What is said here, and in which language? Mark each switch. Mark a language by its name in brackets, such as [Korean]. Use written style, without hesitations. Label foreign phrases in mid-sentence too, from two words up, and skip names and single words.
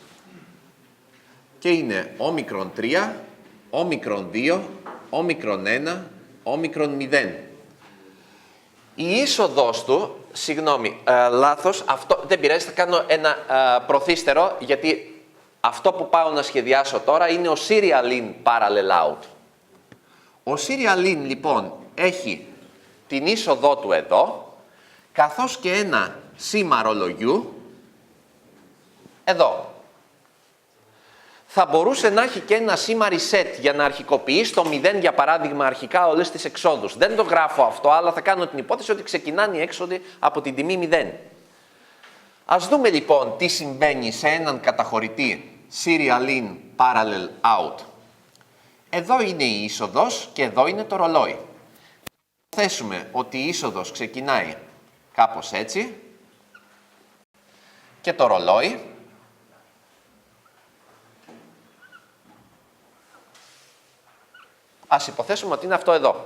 [Greek] Και είναι όμικρον 3, όμικρον 2, όμικρον 1, όμικρον 0. Η είσοδος του, συγγνώμη, λάθος, αυτό δεν πειράζει, θα κάνω ένα προθύστερο, γιατί αυτό που πάω να σχεδιάσω τώρα είναι ο [English] serial in parallel out. [Greek] Ο [English] serial in, [Greek] λοιπόν, έχει την είσοδό του εδώ, καθώς και ένα σήμα ρολογιού εδώ. Θα μπορούσε να έχει και ένα σήμα reset για να αρχικοποιεί στο 0, για παράδειγμα, αρχικά όλες τις εξόδους. Δεν το γράφω αυτό, αλλά θα κάνω την υπόθεση ότι ξεκινάνε οι έξοδοι από την τιμή 0. Ας δούμε λοιπόν τι συμβαίνει σε έναν καταχωρητή [English] serial in parallel out. [Greek] Εδώ είναι η είσοδος και εδώ είναι το ρολόι. Θα θέσουμε ότι η είσοδος ξεκινάει κάπως έτσι και το ρολόι ας υποθέσουμε ότι είναι αυτό εδώ.